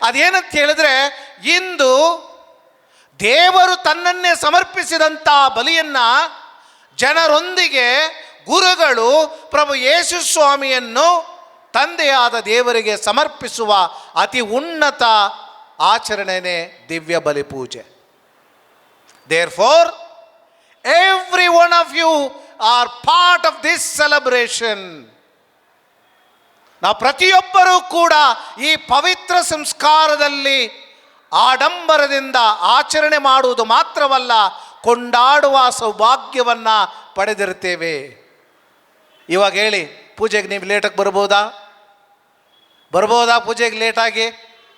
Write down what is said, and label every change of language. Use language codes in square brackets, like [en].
[kn] ಅದೇನಂತ ಹೇಳಿದ್ರೆ, ಇಂದು ದೇವರು ತನ್ನನ್ನೇ ಸಮರ್ಪಿಸಿದಂಥ ಬಲಿಯನ್ನು ಜನರೊಂದಿಗೆ ಗುರುಗಳು ಪ್ರಭು ಯೇಸು ಸ್ವಾಮಿಯನ್ನು ತಂದೆಯಾದ ದೇವರಿಗೆ ಸಮರ್ಪಿಸುವ ಅತಿ ಉನ್ನತ ಆಚರಣೆನೇ ದಿವ್ಯ ಬಲಿ ಪೂಜೆ. [en] Therefore, every one of you are part of this celebration. [kn] ನಾವು ಪ್ರತಿಯೊಬ್ಬರೂ ಕೂಡ ಈ ಪವಿತ್ರ ಸಂಸ್ಕಾರದಲ್ಲಿ ಆಡಂಬರದಿಂದ ಆಚರಣೆ ಮಾಡುವುದು ಮಾತ್ರವಲ್ಲ, ಕೊಂಡಾಡುವ ಸೌಭಾಗ್ಯವನ್ನು ಪಡೆದಿರ್ತೇವೆ. ಇವಾಗ ಹೇಳಿ, ಪೂಜೆಗೆ ನೀವು ಲೇಟಾಗಿ ಬರ್ಬೋದಾ ಪೂಜೆಗೆ ಲೇಟಾಗಿ?